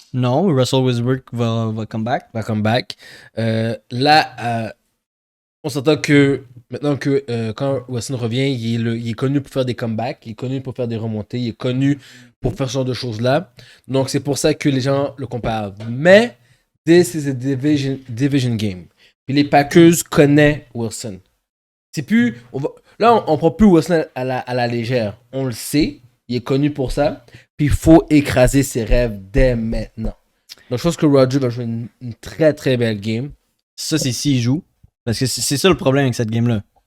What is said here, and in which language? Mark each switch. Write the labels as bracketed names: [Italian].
[French] Non, Russell Westbrook va [English] come back. [French] Va [English] come back. [French] Là, on s'entend que maintenant que quand Weston revient, il est connu pour faire des comebacks, il est connu pour faire des remontées, il est connu pour faire ce genre de choses-là. Donc, c'est pour ça que les gens le comparent. [English] Mais, this is a division game. [French] Puis les Packers connaissent Wilson. C'est plus. Là, on prend plus Wilson à la légère. On le sait. Il est connu pour ça. Puis il faut écraser ses rêves dès maintenant. Donc je pense que Roger va jouer une très très belle game. Ça, c'est s'il joue. Parce que c'est ça le problème avec cette game-là.